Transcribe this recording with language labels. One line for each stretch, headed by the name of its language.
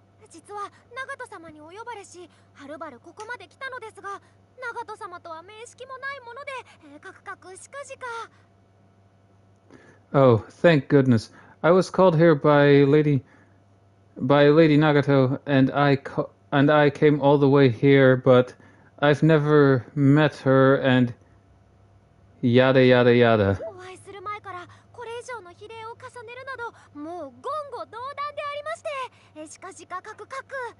Japanese: 実は長門様にお呼ばれし、はるばるここまで来たのですが、長門様とは面識もないもので、かくかくしかじか。
English: Oh, thank goodness. I was called here by Lady Nagato, and I came all the way here, but I've never met her, and yada yada yada.
Japanese: お会いする前からこれ以上の比例を重ねるなど、もう言語道断でありまして、しかじかかくかく。